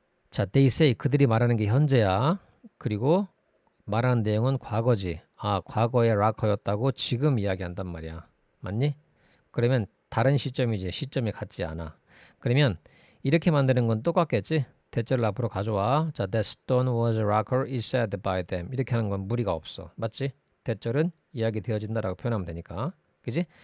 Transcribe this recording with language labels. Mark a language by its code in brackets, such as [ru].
[ko] 자, [en] they say [ko] 그들이 말하는 게 현재야. 그리고 말하는 내용은 과거지. 과거에 라커였다고 지금 이야기한단 말이야. 맞니? 그러면 다른 시점이지. 시점이 같지 않아. 그러면 이렇게 만드는 건 똑같겠지? 대절을 앞으로 가져와. [en] 자, that stone was a rocker is said by them. [ko] 이렇게 하는 건 무리가 없어. 맞지? 대절은 이야기되어진다라고 표현하면 되니까. 그지?